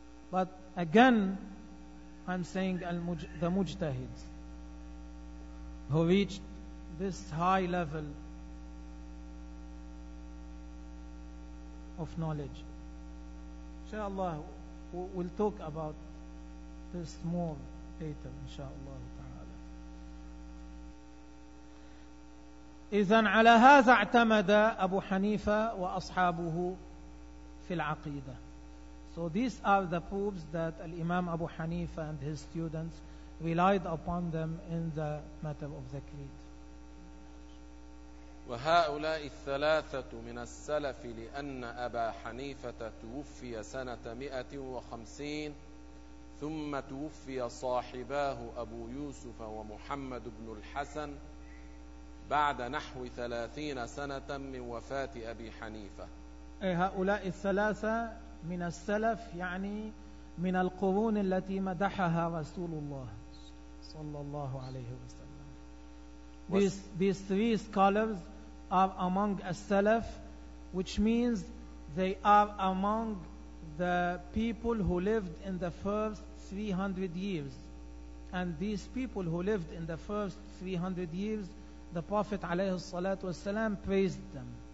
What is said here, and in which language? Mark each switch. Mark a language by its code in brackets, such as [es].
[en] But again, I'm saying the mujtahids who reached this high level of knowledge. Inshallah, we'll talk about this more later, inshallah. [ar] إذن على هذا اعتمد أبو حنيفة وأصحابه في العقيدة. [en] So these are the proofs that Imam Abu Hanifa and his students relied upon them in the matter of the creed. [ar] وهؤلاء الثلاثة من السلف لأن أبا حنيفة توفي سنة 150 ثم توفي صاحباه أبو يوسف ومحمد بن الحسن بعد نحو 30 سنة من وفاة أبي حنيفة. هؤلاء الثلاثة من السلف يعني من القرون التي مدحها رسول الله صلى الله عليه وسلم. [en] These three scholars are among السلف, which means they are among the people who lived in the first 300 years. And these people who lived in the first 300 years, the Prophet [ar] عليه الصلاة والسلام [en] praised them.